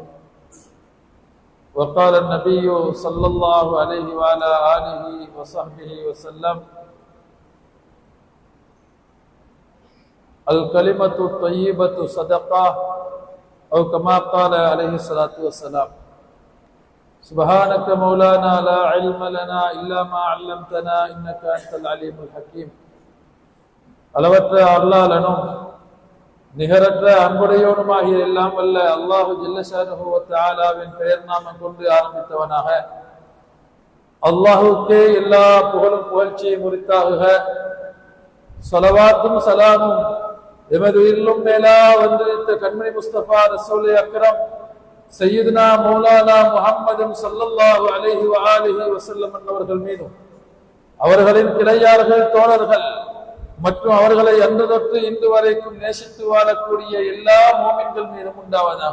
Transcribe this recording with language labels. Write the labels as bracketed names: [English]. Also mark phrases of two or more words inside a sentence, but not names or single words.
[Arabic] وقال النبي صلى الله عليه وعلى آله وصحبه وسلم الكلمة الطيبة صدقة أو كما قال عليه الصلاة والسلام. سبحانك مولانا لا علم لنا إلا ما علمتنا إنك أنت العليم الحكيم. [Tamil] அளவற்ற அருளாளனும் நிகரற்ற அன்புடையோனுமாகிய எல்லாம் வல்ல [Arabic] الله جل شانه [Tamil] வ தஆலாவின் பெயர் நாமம் கொண்டு ஆரம்பித்தவனாக அல்லாஹுக்கே எல்லா புகழும் புகழ்ச்சியும் உரித்தாகுக. ஸலவாத்தும் சலாமும் எமது உயிரிலும் மேலா வந்திருந்த கண்மணி முஸ்தபா [Urdu] رسولِ اکرم [Arabic] سيدنا مولانا محمد صلى الله عليه وآله وسلم [Tamil] அவர்கள் மீதும் அவர்களின் கிளையார்கள் தோழர்கள் மற்றும் அவர்களை அன்று தொட்டு இன்று வரைக்கும் நேசித்து வாழக்கூடிய எல்லா மோமின்கள் மீதும் உண்டாவதாக.